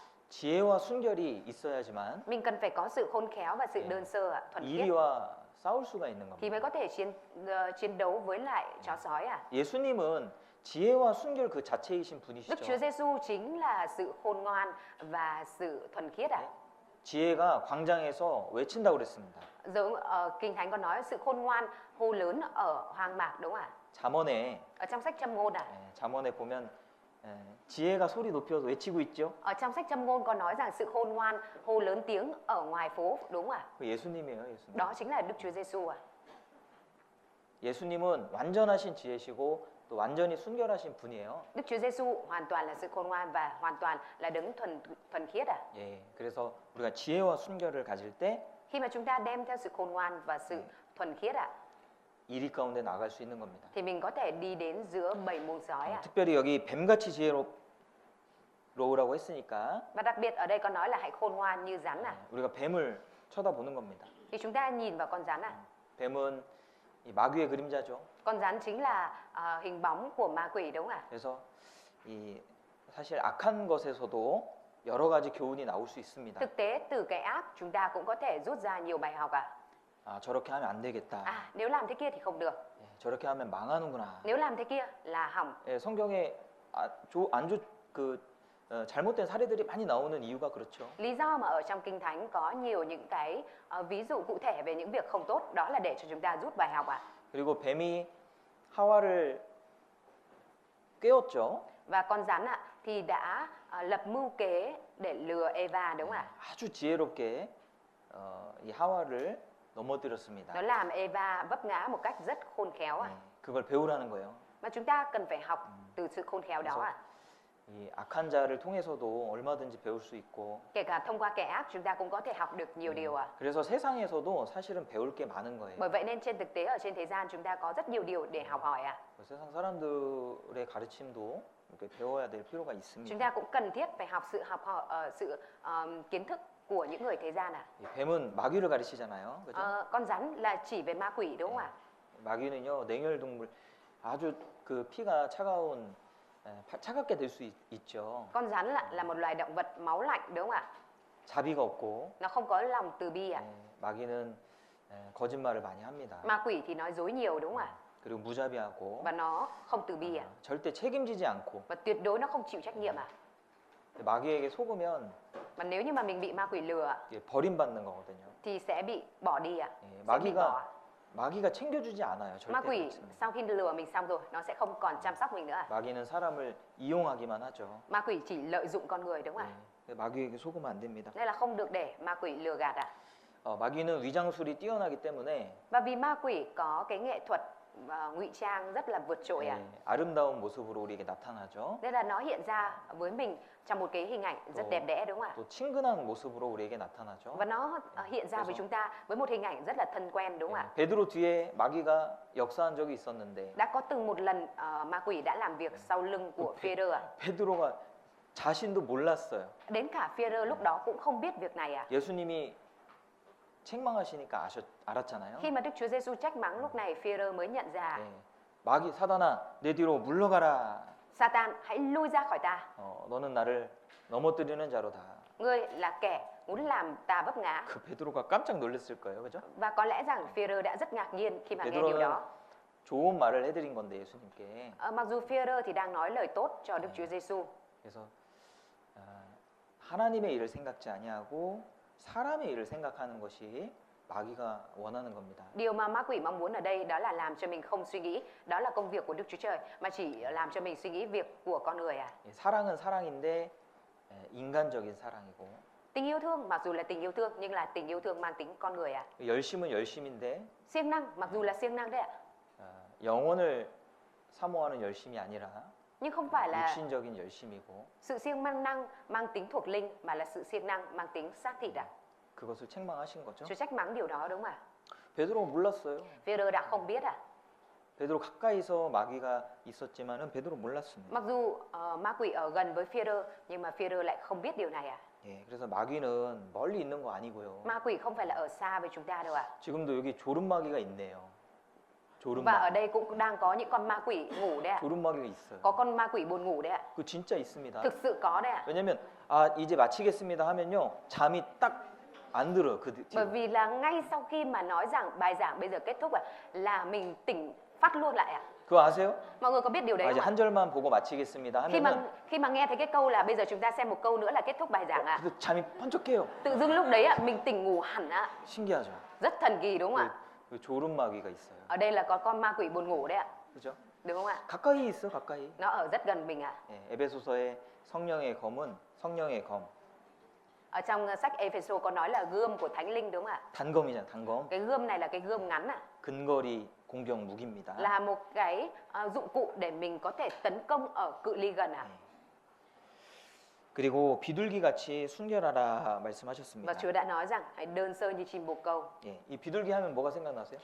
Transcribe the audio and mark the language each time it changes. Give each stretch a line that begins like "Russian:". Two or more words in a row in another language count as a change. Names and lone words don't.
Korean: 지혜와 순결이 있어야지만
Vietnamese: Mình cần phải có sự khôn khéo và sự đơn sơ thuần khiết
Korean: 이리와 싸울 수가 있는
Vietnamese: thì mới
Korean: 겁니다.
Vietnamese: có thể chiến đấu với lại chó sói
Korean: 예수님은 지혜와 순결 그 자체이신
Vietnamese: Đức Chúa
Korean: 분이시죠.
Vietnamese: Giêsu chính là sự khôn ngoan và sự thuần khiết
Korean: 지혜가 광장에서 외친다고 그랬습니다.
Vietnamese: Giống Kinh Thánh có nói sự khôn ngoan hô lớn ở hoang mạc đúng không ạ?
Korean: 잠언에
Vietnamese: Ở trong sách Châm ngôn
Korean: 잠언에 보면 지혜가 소리 높여서 외치고 있죠.
Vietnamese: Ở trong sách Châm ngôn có nói rằng sự khôn ngoan hô lớn tiếng ở ngoài phố đúng không ạ?
Korean: 그 예수님이에요, 예수님.
Vietnamese: Đó chính là Đức Chúa Giêsu
Korean: 예수님은 완전하신 지혜시고 또 완전히 순결하신 분이에요.
Vietnamese: Đức Chúa Giêsu hoàn toàn là sự khôn ngoan và hoàn toàn là đấng thuần khiết
Korean: 그래서 우리가 지혜와 순결을 가질 때
Vietnamese: Khi mà chúng ta đem theo sự khôn ngoan và sự thuần khiết
Korean: 이리 가운데 나갈 수 있는 겁니다.
Vietnamese: thì mình có thể đi đến giữa bầy muông sói
Korean: 특별히 여기 뱀같이 지혜로우라고 했으니까
Vietnamese: Và đặc biệt ở đây có nói là hãy khôn ngoan như rắn
Korean: 우리가 뱀을 쳐다보는 겁니다.
Vietnamese: Thì chúng ta nhìn vào con rắn
Korean: 뱀은 이 마귀의 그림자죠.
Vietnamese: Con rắn chính là hình bóng của ma quỷ đúng không ạ?
Korean: 그래서 이 사실 악한 것에서도 여러 가지 교훈이 나올 수 있습니다.
Vietnamese: Thực tế từ cái ác chúng ta cũng có thể rút ra nhiều bài học
Korean: 저렇게 하면 안 되겠다.
Vietnamese: nếu làm thế kia thì không được.
Korean: 저렇게 하면 망하는구나.
Vietnamese: Nếu làm thế kia là hỏng.
Korean: 성경에 잘못된 사례들이 많이 나오는 이유가 그렇죠.
Vietnamese: Lý do mà ở trong Kinh Thánh có nhiều những cái ví dụ cụ thể về những việc không tốt đó là để cho chúng ta rút bài học
Korean: 그리고 뱀이 하와를 꿰었죠.
Vietnamese: Và con rắn thì đã lập mưu kế để lừa Eva đúng không ạ?
Korean: 아주 지혜롭게 이 하와를 넘어뜨렸습니다.
Vietnamese: Nó làm Eva vấp ngã một cách rất khôn khéo
Korean: 그걸 배우라는 거예요.
Vietnamese: Mà chúng ta cần phải học từ sự khôn khéo đó
Korean: 이 악한 자를 통해서도 얼마든지 배울 수 있고
Vietnamese: Kể cả thông qua kẻ ác chúng ta cũng có thể học được nhiều điều
Korean: 그래서 세상에서도 사실은 배울 게 많은 거예요.
Vietnamese: Bởi vậy nên trên thực tế ở trên thế gian chúng ta có rất nhiều điều để học hỏi
Korean: 세상 사람들의 가르침도 이렇게 배워야 될 필요가 있습니다.
Vietnamese: Chúng ta cũng cần thiết phải học sự kiến thức của những người thế gian
Korean: 이 뱀은 마귀를 가르치잖아요. 그죠?
Vietnamese: Con rắn là chỉ về ma quỷ đúng không ạ?
Korean: 마귀는요 냉혈동물 아주 그 피가 차갑게 될 수 있죠.
Vietnamese: Con rắn là một loài động vật máu lạnh đúng không ạ?
Korean: 자비가 없고
Vietnamese: Nó không có lòng từ bi
Korean: 마귀는 거짓말을 많이 합니다.
Vietnamese: Ma quỷ thì nói dối nhiều đúng không ạ?
Korean: 그리고 무자비하고
Vietnamese: và nó không từ bi à?
Korean: 절대 책임지지 않고
Vietnamese: Và tuyệt đối nó không chịu trách nhiệm à?
Korean: 마귀에게 속으면
Vietnamese: Mà nếu như mà mình bị ma quỷ lừa
Korean: 이게 버림받는 거거든요.
Vietnamese: thì sẽ bị bỏ đi à?
Korean: 예,
Vietnamese: Sẽ bị bỏ.
Korean: 마귀가 챙겨주지 않아요.
Vietnamese: Ma
Korean: 절대.
Vietnamese: quỷ
Korean: 그렇습니다.
Vietnamese: sau khi lừa mình xong rồi nó sẽ không còn chăm sóc mình nữa à?
Korean: 마귀는 사람을 이용하기만 하죠.
Vietnamese: Ma quỷ chỉ lợi dụng con người đúng không ạ?
Korean: 예, 마귀에게 속으면 안 됩니다.
Vietnamese: Nên là không được để ma quỷ lừa gạt à?
Korean: 마귀는 위장술이 뛰어나기 때문에
Vietnamese: Và vì ma quỷ có cái nghệ thuật ngụy trang rất là vượt trội à?
Korean: 아름다운 모습으로 우리에게 나타나죠.
Vietnamese: Nên là nó hiện ra với mình trong một cái hình ảnh rất đẹp đẽ đúng không ạ?
Korean: 또 친근한 모습으로 우리에게 나타나죠.
Vietnamese: Và nó hiện ra với chúng ta với một hình ảnh rất là thân quen đúng không ạ?
Korean: 베드로 뒤에 마귀가 역사한 적이 있었는데
Vietnamese: Đã có từng một lần ma quỷ đã làm việc sau lưng của Phi-e-rơ à?
Korean: 베드로가 자신도 몰랐어요.
Vietnamese: Đến cả Phi-e-rơ lúc đó cũng không biết việc này à?
Korean: 예수님이 책망하시니까 알았잖아요.
Vietnamese: Khi mà Đức Chúa Giêsu trách mắng lúc này Phi-e-rơ mới nhận ra
Korean: 예, 마귀 사단아 내 뒤로 물러가라.
Vietnamese: Satan hãy lui ra khỏi ta,
Korean: 너는 나를 넘어뜨리는 자로다.
Vietnamese: ngươi là kẻ muốn làm ta vấp ngã.
Korean: 그 베드로가 깜짝 놀랐을 거예요, 그죠?
Vietnamese: Và có lẽ rằng Phi-e-rơ đã rất ngạc nhiên khi mà nghe điều
Korean: 베드로는
Vietnamese: đó.
Korean: 좋은 말을 해드린 건데 예수님께.
Vietnamese: Mặc dù Phi-e-rơ thì đang nói lời tốt cho Đức Chúa Giêsu,
Korean: 그래서 하나님의 일을 생각지 아니하고 사람의 일을 생각하는 것이 마귀가 원하는 겁니다.
Vietnamese: điều mà ma quỷ mong muốn ở đây đó là làm cho mình không suy nghĩ đó là công việc của Đức Chúa Trời, mà chỉ làm cho mình suy nghĩ việc của con người à.
Korean: 사랑은 사랑인데 인간적인 사랑이고
Vietnamese: Tình yêu thương mặc dù là tình yêu thương nhưng là tình yêu thương mang tính con người à.
Korean: 열심은 열심인데
Vietnamese: Siêng năng mặc dù là siêng năng đấy ạ,
Korean: 영혼을 사모하는 열심이 아니라
Vietnamese: nhưng không phải là
Korean: 육신적인 열심이고
Vietnamese: sự siêng năng mang tính thuộc linh mà là sự siêng năng mang tính xác thịt à.
Korean: 그것을 책망하신 거죠.
Vietnamese: Chúa trách mắng điều đó đúng không ạ?
Korean: 베드로가 몰랐어요.
Vietnamese: Phi-e-rơ đã không biết à.
Korean: 베드로 가까이서 마귀가 있었지만은 베드로 몰랐습니다.
Vietnamese: Mặc dù ma quỷ ở gần với Phi-e-rơ nhưng mà Phi-e-rơ lại không biết điều này à.
Korean: 예, 그래서 마귀는 멀리 있는 거 아니고요.
Vietnamese: Ma quỷ không phải là ở xa với chúng ta đâu ạ.
Korean: 지금도 여기 조름마귀가 있네요.
Vietnamese: Và ở
Korean: 조름마귀.
Vietnamese: đây cũng đang có những con ma quỷ ngủ đấy ạ.
Korean: 조름마귀가 있어요.
Vietnamese: Có con ma quỷ buồn ngủ đấy ạ.
Korean: 그 진짜 있습니다.
Vietnamese: Thực sự có đấy ạ.
Korean: 왜냐면 이제 마치겠습니다 하면요 잠이 딱 안 들어요. 그
Vietnamese: Bởi
Korean: 뒤로.
Vietnamese: vì là ngay sau khi mà nói rằng bài giảng bây giờ kết thúc là mình tỉnh phát luôn lại ạ.
Korean: 그거 아세요?
Vietnamese: Mọi người có biết điều đấy
Korean: 이제
Vietnamese: không ạ?
Korean: 한 절만 보고 마치겠습니다
Vietnamese: Khi mà nghe thấy cái câu là bây giờ chúng ta xem một câu nữa là kết thúc bài giảng ạ,
Korean: 그래도 잠이 번쩍해요.
Vietnamese: tự dưng lúc đấy ạ mình tỉnh ngủ hẳn ạ.
Korean: 신기하죠.
Vietnamese: Rất thần kỳ đúng không ạ?
Korean: 그 조름마귀가 있어요.
Vietnamese: Ở đây là có con ma quỷ buồn ngủ đấy ạ.
Korean: 그죠?
Vietnamese: Đúng không ạ?
Korean: 가까이 있어, 가까이.
Vietnamese: Nó ở rất gần mình ạ.
Korean: 예, 에베소서의 성령의 검은 성령의 검.
Vietnamese: Ở trong sách Ephesos có nói là gươm của Thánh Linh đúng không ạ?
Korean: 단검이잖아, 단검.
Vietnamese: Cái gươm này là cái gươm ngắn ạ.
Korean: 근거리 공격 무기입니다.
Vietnamese: Là một cái dụng cụ để mình có thể tấn công ở cự ly gần ạ.
Korean: 그리고 비둘기 같이 순결하라
Vietnamese: Và
Korean: 말씀하셨습니다.
Vietnamese: Chúa đã nói rằng hãy đơn sơ như chim bồ câu.
Korean: 예, 이 비둘기 하면 뭐가 생각나세요?